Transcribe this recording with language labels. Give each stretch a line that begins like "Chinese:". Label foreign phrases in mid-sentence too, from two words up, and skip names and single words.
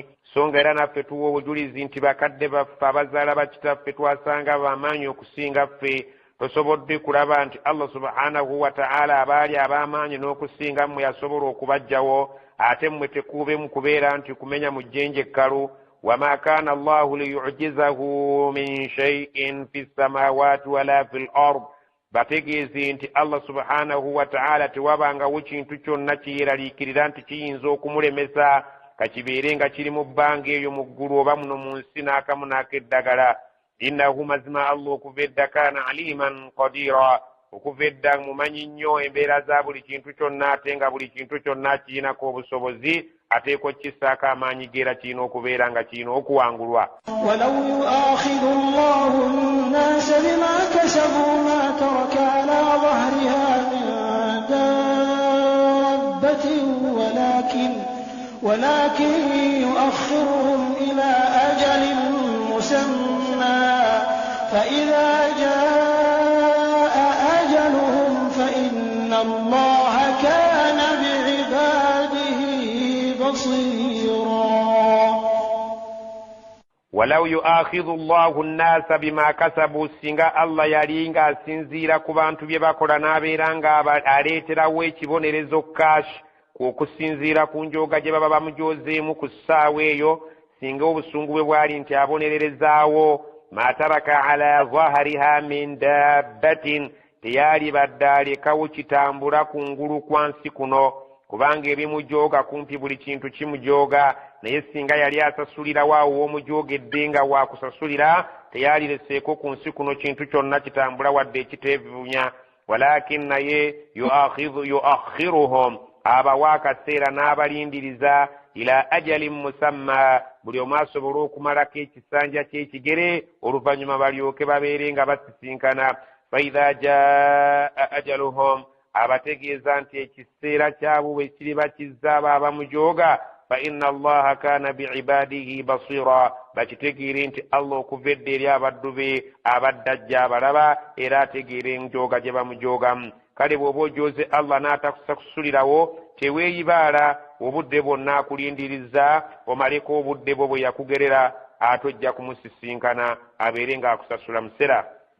Ganda: so nga era naffe tuwa obujulizi nti bakadde baffe abazaala bakitaffe twasanga bamaanyi okusinga ffe tosobodde kulaba nti
Arabic: الله سبحانه وتعالى
Ganda: abaali ab'amaanyi n'okusinga mmwe yasobola okubajjawo ate mmwe tekuubemu kubeera nti kumenya mu jjenje ekkalu.
Arabic: وما كان الله ليعجزه من شيء في السماوات ولا في الأرض.
Ganda: bategeeze nti
Arabic: الله سبحانه وتعالى
Ganda: tewabangawo kintu kyonna kiyeraliikirira nti kiyinza okumulemesa kakibeere nga kiri mu bbanga eyo mu ggulu oba muno mu nsi n'akamu n'akeddagala. innahu mazima Allah okuva edda
Arabic: كان عليما قديرا,
Ganda: okuva edda mumanyi nnyo embeera za buli kintu kyonna ate nga buli kintu kyonna kirinako obusobozi ateekwa kisaako amaanyi geera kirina okubeera nga kirina okuwangulwa.
Arabic: ولو يؤاخذ الله الناس بما كسبوا ما ترك على ظهرها من دابة ولكن يؤخرهم إلى أجل مسمى فإذا جاء أجلهم فإن الله كان بعباده بصيرا. ولو يؤاخذ الله الناس بما كسبوا,
Ganda: singa Allah yali nga asinziira ku bantu bye bakola n'abeera nga aleeterawo ekibonerezo kashi okusinziira ku njoga gye baba bamujoozeemu ku ssaawa eyo, singa obusungu bwe bwali nti abonererezaawo
Arabic: ما ترك على ظهرها من دابة,
Ganda: teyali badde alekawo kitambula ku ngulu kwa nsi kuno, kubanga ebimujooga kumpi buli kintu kimujooga. naye singa yali asasulirawo awo w'omujoogedde nga waakusasulira, teyalireseeko ku nsi kuno kintu kyonna kitambula wadde ekiteevunya. walakin naye yuakhiruhum, abawa akaseera n'abalindiriza,
Arabic: إلى أجل مسمى,
Ganda: buli omu asobole okumalako ekisanja ky'ekigere, oluvannyuma balyoke babeere nga basisinkana.
Arabic: فإذا جاء أجلهم,
Ganda: abategeeza nti ekiseera kyabwe bwe kiriba kizza abo abamujooga,
Arabic: فإن الله كان بعباده بصيرا,
Ganda: bakitegeere nti Allah okuva edda eri abaddu be abadde ajja abalaba era ategeera enjooga gye bamujoogamu. kale bw'oba ojooze Allah n'atakusakusulirawo, teweeyibaala, obudde bwonna akulindiriza omaleko obudde bwo bwe yakugerera, ate ojja kumusisinkana abeere ng'akusasula musera.